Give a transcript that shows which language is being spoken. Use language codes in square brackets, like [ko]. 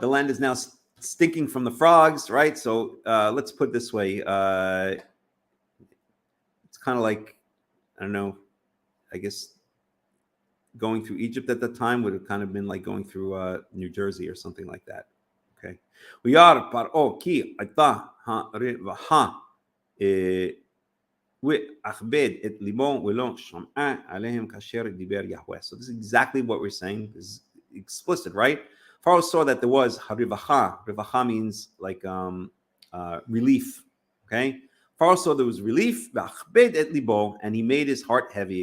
[en] The land is now stinking from the frogs, right? So let's put it this way. It's kind of like, I don't know, I guess going through Egypt at the time would have kind of been like going through New Jersey or something like that. Okay. [he] וירא פרעה כי הייתה הרווחה ואכבד את ליבו ולא שמעה עליהם כאשר דיבר יהוה. [en] So this is exactly what we're saying. This is explicit, right? Pharaoh saw that there was harivacha. Rivacha means like relief. Okay. Pharaoh saw there was relief, [he] ואכבד את ליבו, [en] and he made his heart heavy.